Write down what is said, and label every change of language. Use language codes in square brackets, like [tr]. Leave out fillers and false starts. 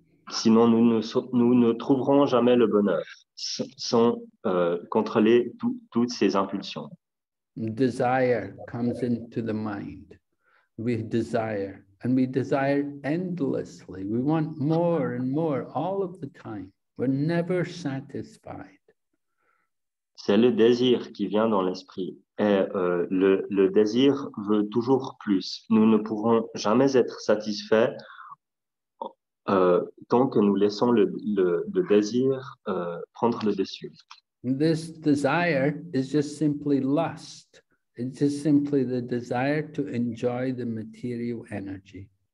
[fr] Sinon, nous ne trouverons jamais le bonheur sans contrôler toutes ces impulsions. [en] Desire comes into the mind. We desire, and we desire endlessly. We want more and more all of the time. We're never satisfied. [fr] C'est le désir qui vient dans l'esprit. Et le désir veut toujours plus. Nous ne pourrons jamais être satisfaits tant que nous laissons le désir prendre le dessus. [en] This desire is just simply lust. It's just simply the desire to enjoy the material energy.